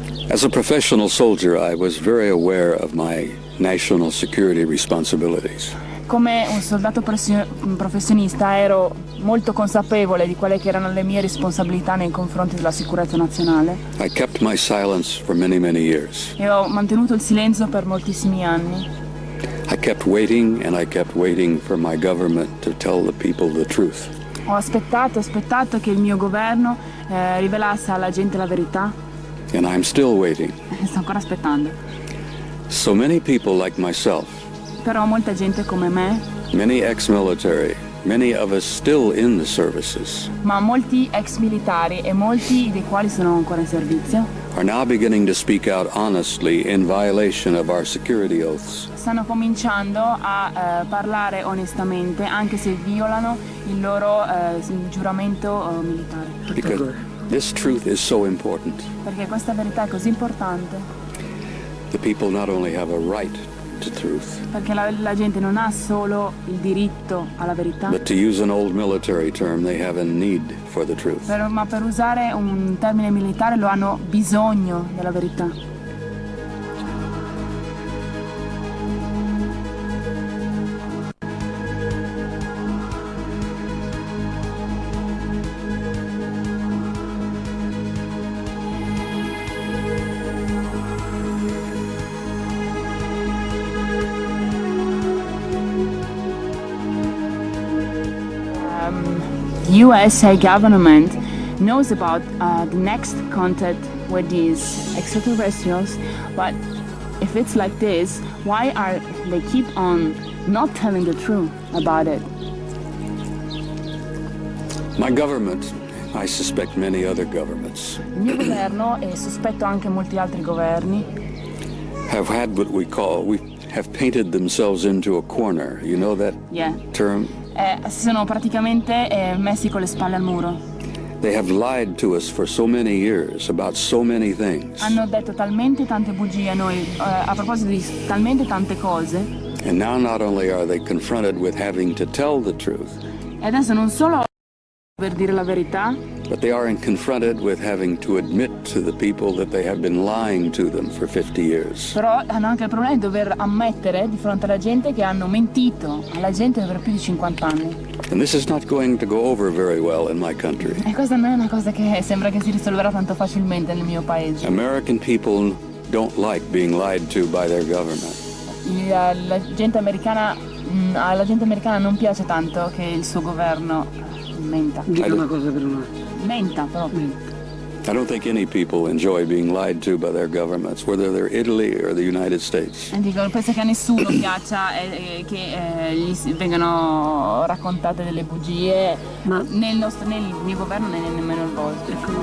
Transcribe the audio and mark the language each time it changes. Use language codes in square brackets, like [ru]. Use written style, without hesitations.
[en] As a professional soldier, I was very aware of my national security responsibilities. [it] Come un soldato professionista ero molto consapevole di quelle che erano le mie responsabilità nei confronti della sicurezza nazionale. [en] I kept my silence for many, many years. [it] E ho mantenuto il silenzio per moltissimi anni. [en] I kept waiting for my government to tell the people the truth. [it] Ho aspettato che il mio governo rivelasse alla gente la verità. [en] And I'm still waiting. [it] Sto ancora aspettando. [en] So many people like myself, [it] Però molta gente come me, [en] many ex-military, many of us still in the services, [it] ma molti ex militari e molti dei quali sono ancora in servizio, [en] are now beginning to speak out honestly in violation of our security oaths. [it] stanno cominciando a parlare onestamente anche se violano il loro giuramento militare. [en] Because this truth is so important. [it] Perché questa verità è così importante. [en] The people not only have a right to truth, [it] Perché la gente non ha solo il diritto alla verità, [en] but to use an old military term, they have a need for the truth. [it] ma per usare un termine militare lo hanno bisogno della verità. [en] USA government knows about the next contact with these extraterrestrials, but if it's like this, why are they keep on not telling the truth about it? My government, I suspect many other governments, [it] Il mio governo e sospetto anche molti altri governi [en] have had what we have painted themselves into a corner. You know that term? [it] si sono praticamente messi con le spalle al muro. [en] They have lied to us for so many years about so many things. [it] Hanno detto talmente tante bugie a noi a proposito di talmente tante cose. [en] And now not only are they confronted with having to tell the truth, [it] E adesso non solo per dire la verità, [en] but they are confronted with having to admit to the people that they have been lying to them for 50 years. [it] però hanno anche il problema di dover ammettere di fronte alla gente che hanno mentito alla gente per più di 50 anni. [en] And this is not going to go over very well in my country. [it] E questa non è una cosa che sembra che si risolverà tanto facilmente nel mio paese. [en] American people don't like being lied to by their government. [it] La gente americana, alla gente americana non piace tanto che il suo governo menta. Dica una cosa per un'altra. Menta proprio. [en] I don't think any people enjoy being lied to by their governments, whether they're Italy or the United States. [it] E dico, penso che a nessuno piaccia che gli vengano raccontate delle bugie, Ma nel mio governo né nemmeno il vostro.